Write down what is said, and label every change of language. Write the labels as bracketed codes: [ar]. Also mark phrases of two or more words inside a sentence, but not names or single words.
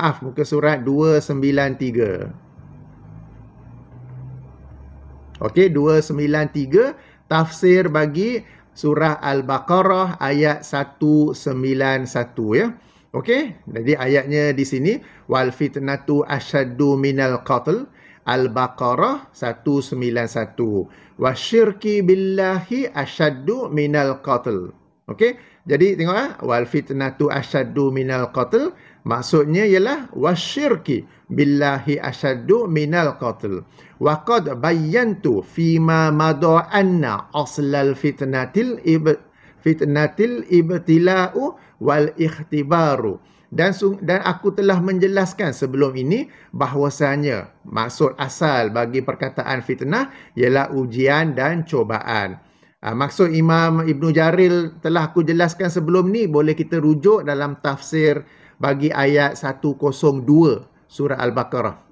[ms] Maaf, muka surat 293. Okey, 293 tafsir bagi surah Al-Baqarah ayat 191 ya. Okey, jadi ayatnya di sini [ar] والفتنة أشد من القتل, [ms] Al-Baqarah 191. [ar] والشرك بالله أشد من القتل. [ms] Okey, jadi tengok [ar] والفتنة أشد من القتل, [ms] maksudnya ialah [ar] والشرك بالله أشد من القتل. وقد بينت فيما مضى أن أصل الفتنة الابتلاء والاختبار. [ms] Dan aku telah menjelaskan sebelum ini bahwasanya maksud asal bagi perkataan fitnah ialah ujian dan cobaan. Maksud Imam Ibn Jarir telah aku jelaskan sebelum ni, boleh kita rujuk dalam tafsir bagi ayat 102 surah Al-Baqarah.